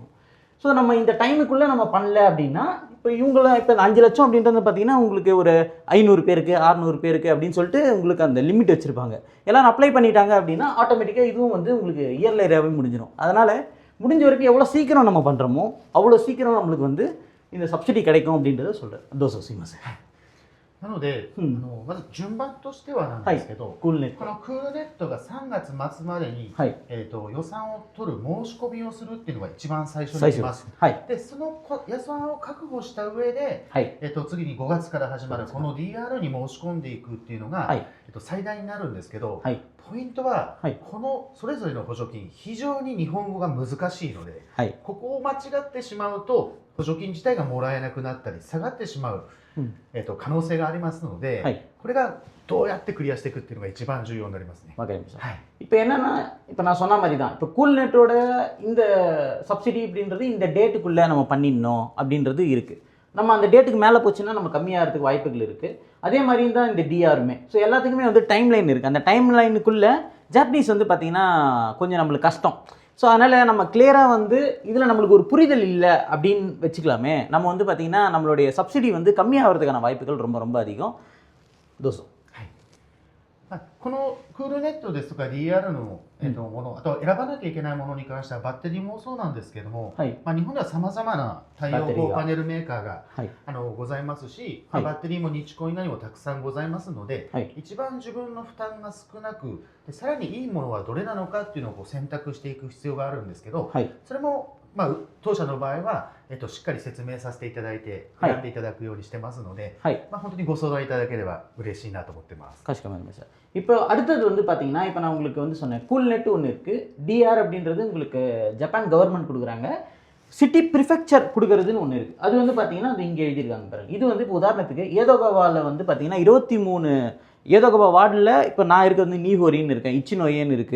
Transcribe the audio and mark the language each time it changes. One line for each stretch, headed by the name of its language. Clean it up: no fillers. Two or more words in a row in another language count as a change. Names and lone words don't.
Tamil: ஸோ நம்ம இந்த டைமுக்குள்ளே நம்ம பண்ணல அப்படின்னா இப்போ இப்போ 5 லட்சம் அப்படின்றது பார்த்திங்கன்னா உங்களுக்கு ஒரு 500 பேருக்கு 600 பேருக்கு அப்படின்னு சொல்லிட்டு உங்களுக்கு அந்த லிமிட் வச்சுருப்பாங்க. எல்லோரும் அப்ளை பண்ணிட்டாங்க அப்படின்னா ஆட்டோமேட்டிக்காக இதுவும் வந்து உங்களுக்கு இயர்ல ஏரியாவே முடிஞ்சிடும். அதனால் முடிஞ்ச வரைக்கும் எவ்வளோ சீக்கிரம் நம்ம பண்ணுறோமோ அவ்வளோ சீக்கிரம் நம்மளுக்கு வந்து இந்த சப்சிடி கிடைக்கும் அப்படின்றத சொல்கிறேன். தோசை சீமாஸ்.
Japanese: なので、まず順番としてはなんですけど、このクールネットが3月末までに、予算を取る申し込みをするっていうのが一番最初に来ます。で、その予算を確保した上で、次に5月から始まるこの DR に申し込んでいくっていうのが、最大になるんですけど、ポイントは、このそれぞれの補助金非常に日本語が難しいので、ここを間違ってしまうと補助金自体がもらえなくなったり下がってしまう可能性がありますので、これがどうやってクリアしていくっていうのが一番重要になりますね。わかりました。
Tamil: இப்போ என்னன்னா இப்போ நான் சொன்ன மாதிரி தான் இப்போ கூல் நெட்டோட இந்த சப்சிடி அப்படின்றது இந்த டேட்டுக்குள்ளே நம்ம பண்ணிடணும் அப்படின்றது இருக்குது. நம்ம அந்த டேட்டுக்கு மேலே போச்சுன்னா நம்ம கம்மியாகிறதுக்கு வாய்ப்புகள் இருக்குது. அதே மாதிரி தான் இந்த டிஆருமே. ஸோ எல்லாத்துக்குமே வந்து
English: time line
Tamil: இருக்குது. அந்த டைம் லைனுக்குள்ளே ஜாப்பனீஸ் வந்து பார்த்திங்கன்னா கொஞ்சம் நம்மளுக்கு கஷ்டம். ஸோ அதனால் நம்ம கிளியராக வந்து இதில் நம்மளுக்கு ஒரு புரிதல் இல்லை அப்படின்னு வச்சுக்கலாமே. நம்ம வந்து பார்த்திங்கன்னா நம்மளுடைய சப்சிடி வந்து கம்மியாகிறதுக்கான வாய்ப்புகள் ரொம்ப ரொம்ப அதிகம்.
Japanese: தோசோ このクールネットですとか DR の、もの、あと選ばなきゃいけないものに関してはバッテリーもそうなんですけども、日本ではさまざまな太陽光パネルメーカーが、ございますし、バッテリーも日コン以外にもたくさんございますので、一番自分の負担が少なくでさらにいいものはどれなのかっていうのをこう選択していく必要があるんですけど、それも当社の場合は、しっかり説明させていただいて選んでいただくようにしてますので、本当にご相談いただければ嬉しいなと思ってます。かしこまりました。
Tamil: இப்போ அடுத்தது வந்து பார்த்தீங்கன்னா, இப்போ நான் உங்களுக்கு வந்து சொன்னேன் கூல்நெட் ஒன்று இருக்குது. டிஆர் அப்படின்றது உங்களுக்கு
English: Japan government
Tamil: கொடுக்குறாங்க.
English: city prefecture
Tamil: கொடுக்குறதுன்னு ஒன்று இருக்குது. அது வந்து பார்த்தீங்கன்னா அது இங்கே எழுதியிருக்காங்க பாருங்கள். இது வந்து இப்போ உதாரணத்துக்கு ஏதோகவாவில் வந்து பார்த்தீங்கன்னா 23 ஏதோகவா வார்டில் இப்போ நான் இருக்கிறது வந்து நீஹோரின்னு இருக்கேன், இச்சினோயேன்னு இருக்குது.